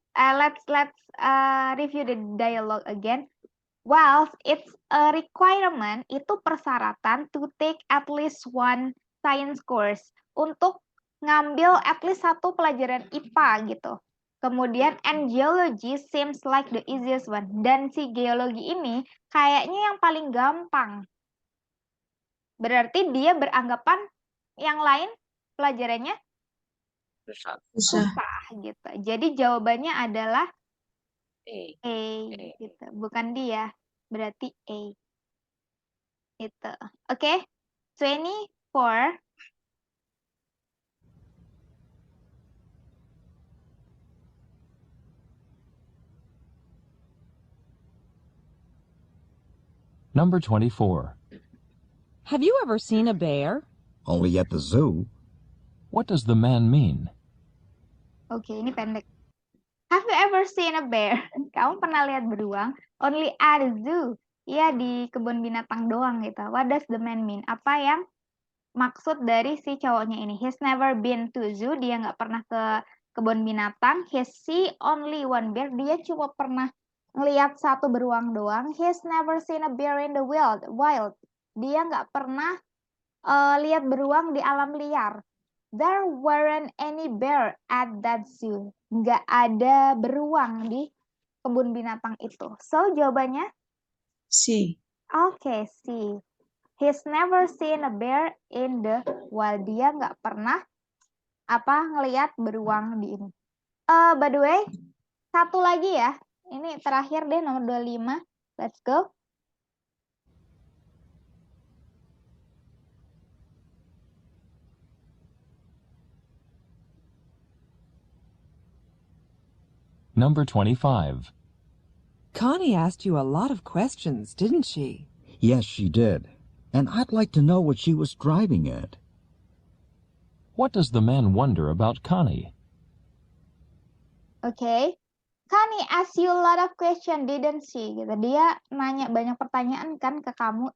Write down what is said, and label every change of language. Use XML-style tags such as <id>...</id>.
<en>Let's review the dialogue again. Well, it's a requirement,</en> <id>itu persyaratan</id> <en>to take at least one science course.</en> <id>Untuk ngambil</id> <en>at least</en> <id>satu pelajaran IPA gitu. Kemudian,</id> <en>and geology seems like the easiest one.</en> <id>Dan si geologi ini kayaknya yang paling gampang. Berarti dia beranggapan yang lain pelajarannya susah gitu. Jadi jawabannya adalah A gitu. Bukan dia. Berarti A. Itu. Oke. 24.</id> <en>Number 24. Have you ever seen a bear? Only at the zoo. What does the man mean?</en> <id>Oke, ini pendek.</id> <en>Have you ever seen a bear?</en> <id>Kamu pernah lihat beruang?</id> <en>Only at the zoo.</en> <id>Iya, di kebun binatang doang gitu.</id> <en>What does the man mean?</en> <id>Apa yang maksud dari si cowoknya ini?</id> <en>He's never been to zoo.</en> <id>Dia nggak pernah ke kebun binatang.</id> <en>He see only one bear.</en> <id>Dia cuma pernah ngelihat satu beruang doang.</id> <en>He's never seen a bear in the wild.</en> <id>Dia nggak pernah lihat beruang di alam liar.</id> <en>There weren't any bear at that zoo.</en> <id>Nggak ada beruang di kebun binatang itu. So, jawabannya? C. Oke, C.</id> <en>He's never seen a bear in the wild.</en> <id>Dia nggak pernah ngelihat beruang di ini.</id> <en>By the way,</en> <id>satu lagi ya. Ini terakhir deh, nomor 25.</id> <en>Let's go. Number 25. Connie asked you a lot of questions, didn't she? Yes, she did. And I'd like to know what she was driving at. What does the man wonder about Connie?</en> <id>Oke.</id> <en>Connie asked you a lot of questions, didn't she?</en> <id>Gitu. Dia nanya banyak pertanyaan kan ke kamu?</id>